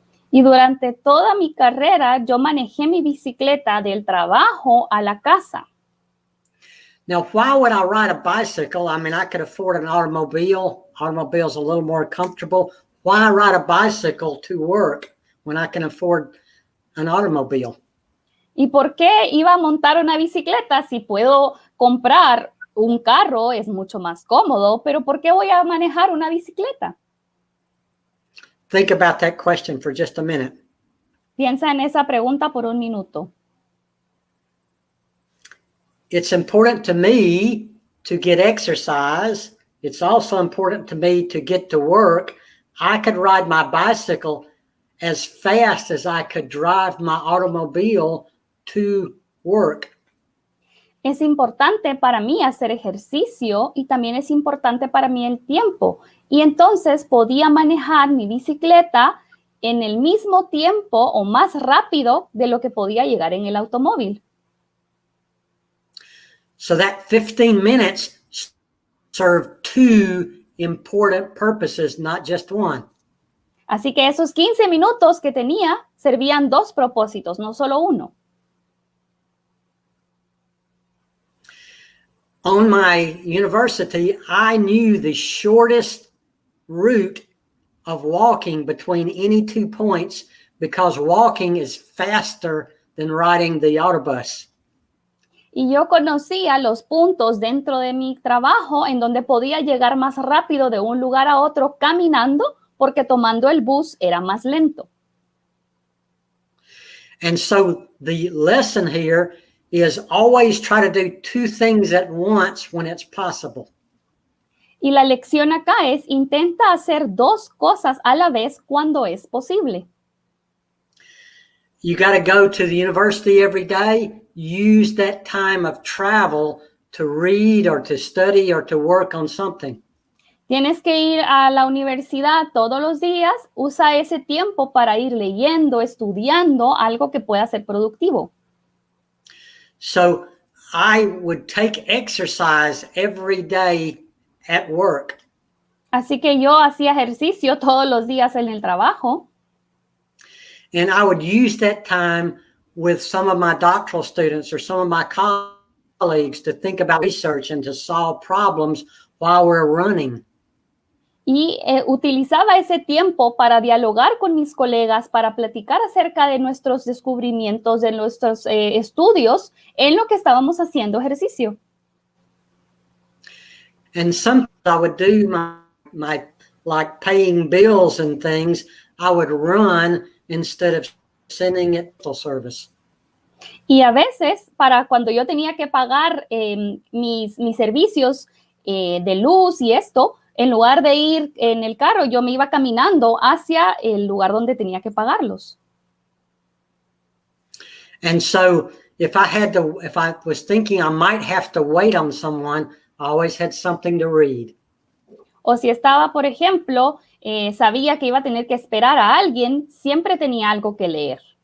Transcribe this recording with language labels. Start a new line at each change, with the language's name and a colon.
Spanish: Y durante toda mi carrera, yo manejé mi bicicleta del trabajo a la casa.
English: Now, why would I ride a bicycle? I mean, I could afford an automobile. Automobile's a little more comfortable. Why ride a bicycle to work when I can afford an automobile?
Spanish: ¿Y por qué iba a montar una bicicleta si puedo comprar un carro? Es mucho más cómodo, pero ¿por qué voy a manejar una bicicleta?
English: Think about that question for just a minute.
Spanish: Piensa en esa pregunta por un minuto.
English: It's important to me to get exercise. It's also important to me to get to work. I could ride my bicycle as fast as I could drive my automobile to work.
Spanish: Es importante para mí hacer ejercicio y también es importante para mí el tiempo. Y entonces podía manejar mi bicicleta en el mismo tiempo o más rápido de lo que podía llegar en el automóvil.
English: So that 15 minutes served 2 important purposes, not just one.
Spanish: Así que esos 15 minutos que tenía servían 2 propósitos, no solo uno.
English: On my university, I knew the shortest route of walking between any 2 points because walking is faster than riding the autobus.
Spanish: Y yo conocía los puntos dentro de mi trabajo en donde podía llegar más rápido de un lugar a otro caminando porque tomando el bus era más lento.
English: And so the lesson here is always try to do 2 things at once when it's possible.
Spanish: Y la lección acá es intenta hacer 2 cosas a la vez cuando es posible.
English: You got to go to the university every day. Use that time of travel to read or to study or to work on something.
Spanish: Tienes que ir a la universidad todos los días. Usa ese tiempo para ir leyendo, estudiando algo que pueda ser productivo.
English: So I would take exercise every day at work.
Spanish: Así que yo hacía ejercicio todos los días en el trabajo.
English: And I would use that time with some of my doctoral students or some of my colleagues to think about research and to solve problems while we're running.
Spanish: Y utilizaba ese tiempo para dialogar con mis colegas, para platicar acerca de nuestros descubrimientos, de nuestros estudios en lo que estábamos haciendo ejercicio.
English: And sometimes I would do my like paying bills and things, I would run instead of sending it to service.
Spanish: Y a veces, para cuando yo tenía que pagar mis servicios de luz y esto, en lugar de ir en el carro, yo me iba caminando hacia el lugar donde tenía que pagarlos.
English: And so if I was thinking I might have to wait on someone, I always had something to read.
Spanish: O si estaba, por ejemplo, sabía que iba a tener que esperar a alguien, siempre tenía algo que leer.